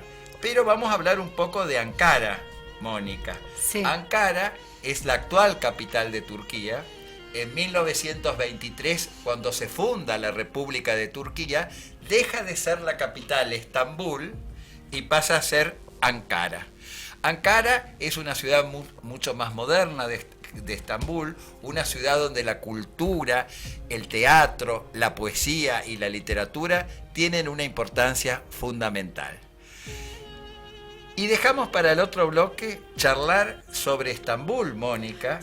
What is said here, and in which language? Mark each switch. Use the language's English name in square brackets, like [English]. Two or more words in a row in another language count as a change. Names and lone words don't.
[Spanish] Pero vamos a hablar un poco de Ankara, Mónica. Sí. Ankara es la actual capital de Turquía. En 1923, cuando se funda la República de Turquía, deja de ser la capital Estambul y pasa a ser Ankara. Ankara es una ciudad mucho más moderna de Estambul, una ciudad donde la cultura, el teatro, la poesía y la literatura tienen una importancia fundamental. Y dejamos para el otro bloque charlar sobre Estambul, Mónica,